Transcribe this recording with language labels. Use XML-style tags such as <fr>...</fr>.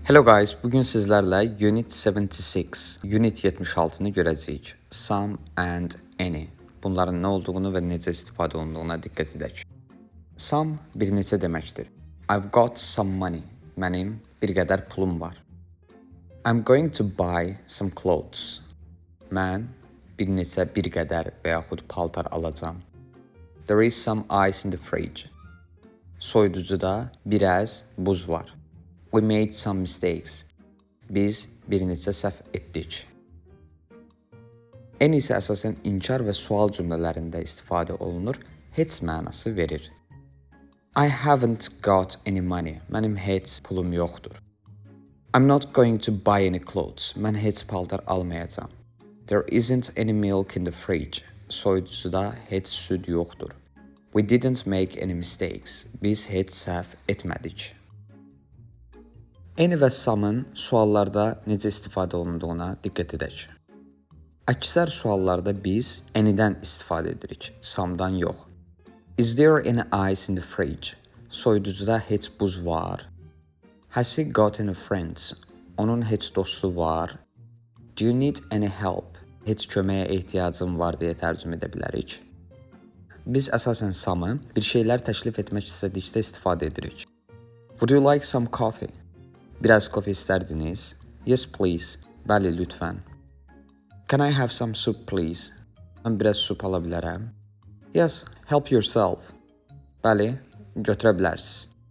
<en>Hello guys,</en> <az>bugün sizlərlə Unit 76, Unit 76-nı görəcəyik.</az> <en>Some and any.</en> <az>Bunların nə olduğunu və necə istifadə olunduğuna diqqət edək. Some bir neçə deməkdir.</az> <en>I've got some money.</en> <az>Mənim bir qədər pulum var.</az> <en>I'm going to buy some clothes.</en> <az>Mən bir qədər və yaxud paltar alacağam.</az> <en>There is some ice in the fridge.</en> <az>Soyuducuda biraz buz var.</az> <en>We made some mistakes.</en> <az>Biz bir neçə səhv etdik. En isə əsasən inkar və sual cümlələrində istifadə olunur, heç mənası verir.</az> <en>I haven't got any money.</en> <az>Mənim heç pulum yoxdur.</az> <en>I'm not going to buy any clothes.</en> <az>Mən heç paltar almayacağam.</az> <en>There isn't any milk in the fridge.</en> <az>Soyuducuda heç süd yoxdur.</az> <en>We didn't make any mistakes.</en> <az>Biz heç səhv etmədik. Any və some'ın suallarda necə istifadə olunduğuna diqqət edək. Əksər suallarda biz any'dən istifadə edirik, some'dan yox.</az> <en>Is there any ice in the fridge?</en> <az>Soyuducuda heç buz var.</az> <en>Has he got any friends?</en> <az>Onun heç dostu var.</az> <en>Do you need any help?</en> <az>Heç köməyə ehtiyacın var deyə tərcümə edə bilərik. Biz əsasən some'ı bir şeylər təklif etmək istədikdə istifadə edirik.</az> <en>Would you like some coffee?</en> <az>Biraz kofe istərdiniz?</az> <en>Yes, please.</en> <az>Bəli, lütfən.</az> <en>Can I have some soup, please?</en> <az>Mən biraz sup ala bilərəm?</az> <en>Yes, help yourself.</en> <az>Bəli, götürə bilərsiniz.</az>